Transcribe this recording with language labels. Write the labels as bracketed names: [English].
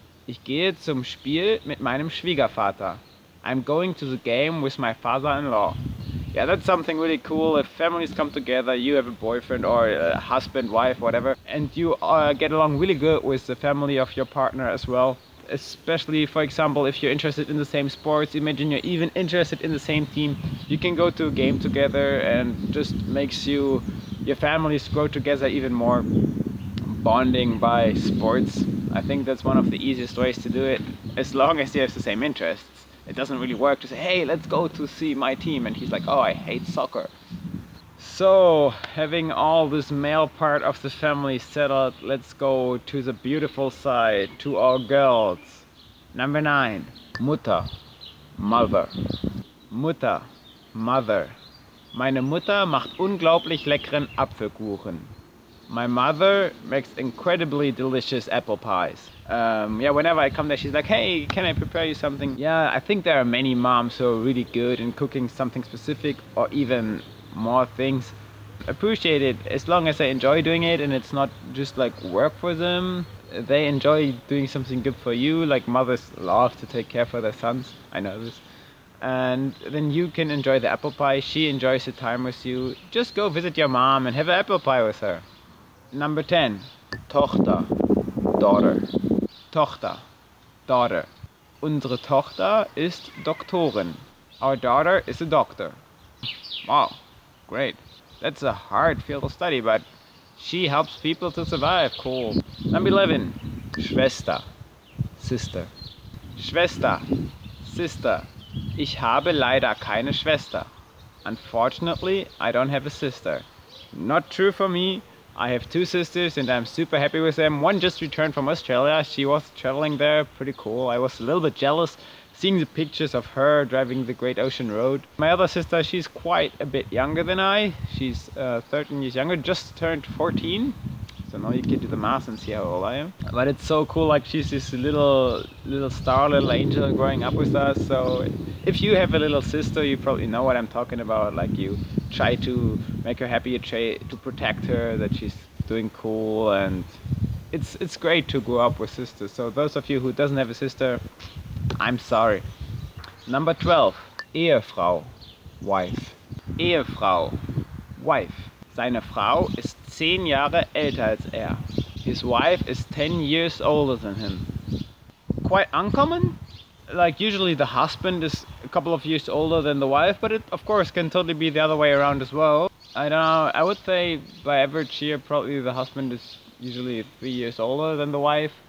[German] Ich gehe zum Spiel mit meinem Schwiegervater. [English] I'm going to the game with my father-in-law. yeah, that's something really cool. If families come together, you have a boyfriend or a husband, wife, whatever, and you get along really good with the family of your partner as well. Especially, for example, if you're interested in the same sports, imagine you're even interested in the same team, you can go to a game together and just makes your families grow together even more. Bonding by sports, I think that's one of the easiest ways to do it, as long as you have the same interests. It doesn't really work to say, hey, let's go to see my team, and he's like, oh, I hate soccer. So, having all this male part of the family settled, let's go to the beautiful side, to our girls. Number 9, Mutter, mother. Mutter, mother. [German] Meine Mutter macht unglaublich leckeren Apfelkuchen. [English] My mother makes incredibly delicious apple pies. Yeah, whenever I come there, she's like, hey, can I prepare you something? Yeah, I think there are many moms who are really good in cooking something specific or even more things. Appreciate it as long as they enjoy doing it and it's not just like work for them. They enjoy doing something good for you, like mothers love to take care for their sons. I know this. And then you can enjoy the apple pie. She enjoys the time with you. Just go visit your mom and have an apple pie with her. Number 10, Tochter, daughter. Tochter, daughter. [German] Unsere Tochter ist Doktorin. [English] Our daughter is a doctor. Wow, great. That's a hard field of study, but she helps people to survive. Cool. Number 11, Schwester, sister. Schwester, sister. [German] Ich habe leider keine Schwester. [English] Unfortunately, I don't have a sister. Not true for me. I have 2 sisters and I'm super happy with them. One just returned from Australia. She was traveling there, pretty cool. I was a little bit jealous seeing the pictures of her driving the Great Ocean Road. My other sister, she's quite a bit younger than I. She's 13 years younger, just turned 14. So now you can do the math and see how old I am. But it's so cool, like she's this little star, little angel growing up with us. So if you have a little sister, you probably know what I'm talking about. Like you try to make her happy, you try to protect her, that she's doing cool, and it's great to grow up with sisters. So those of you who doesn't have a sister, I'm sorry. Number 12, Ehefrau, wife. Ehefrau, wife. [German] Seine Frau ist 10 Jahre älter als er. [English] His wife is 10 years older than him. Quite uncommon. Like usually the husband is a couple of years older than the wife, but it of course can totally be the other way around as well. I don't know, I would say by average here probably the husband is usually 3 years older than the wife.